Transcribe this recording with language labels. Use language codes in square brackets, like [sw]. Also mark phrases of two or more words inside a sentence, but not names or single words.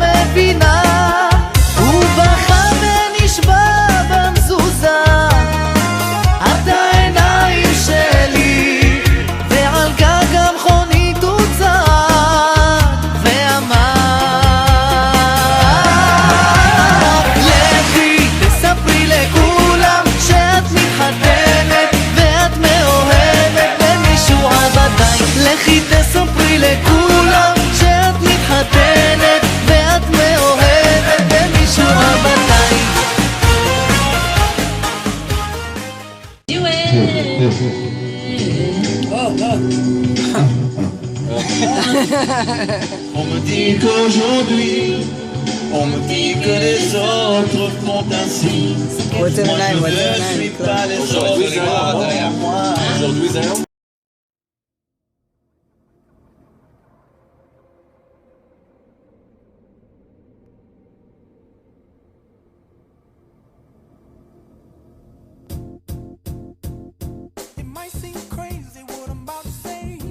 [he] מבינה, הוא בכה ונשבע במזוזה, את העיניים שלי, ועל גג המכונית הוא צעק ואמר, לכי תספרי לכולם שאת מתחתנת ואת מאוהבת במישהו עבדי. לכי תספרי לכולם שאת מתחתנת ואת מאוהבת במישהו עבדי. [fr] On me dit qu'aujourd'hui, on me dit que les autres font ainsi. Moi je ne suis pas les autres, moi. [he] Aujourd'hui זה היום? [en] It might seem crazy what I'm about to say.